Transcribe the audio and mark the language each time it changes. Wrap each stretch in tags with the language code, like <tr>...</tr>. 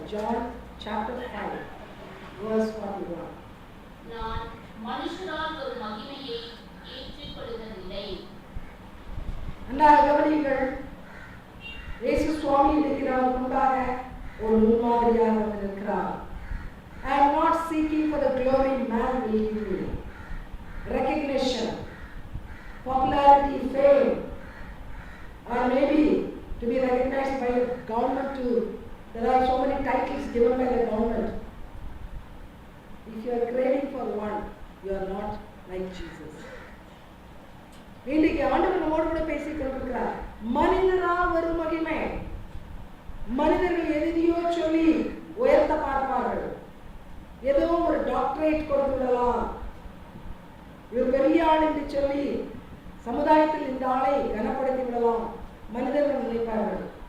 <en>John chapter 5 verse 41.</en> <ta>நான் மனுஷரால் ஒரு மகிமையை ஏற்றுக்கொள்வதில்லை. அன்றாட கவனிங்கள். இயேசு சுவாமி இருக்கிறார், முன்பாக ஒரு முன்மாதிரியாக இருக்கிறார்.</ta> <en>I am not seeking for the glory man will give me, recognition, popularity, fame, or maybe to be recognized by the government too. There are so many titles given by the government. If you are craving for one, you are not like Jesus.</en> <ta>இன்றைக்கு ஆண்டவர் நம்மோடு கூட பேசிக் கொண்டிருக்கிறார். மனிதரால் வரும் மகிமை. மனிதர்கள் எதையோ சொல்லி உயர்த்த பார்ப்பார்கள். ஏதோ ஒரு டாக்டரேட் கொடுத்து விடலாம், இவர் பெரிய ஆள் என்று சொல்லி சமுதாயத்தில் இந்த ஆளை கனப்படுத்தி விடலாம் மனிதர்கள் நினைப்பார்கள்.</ta>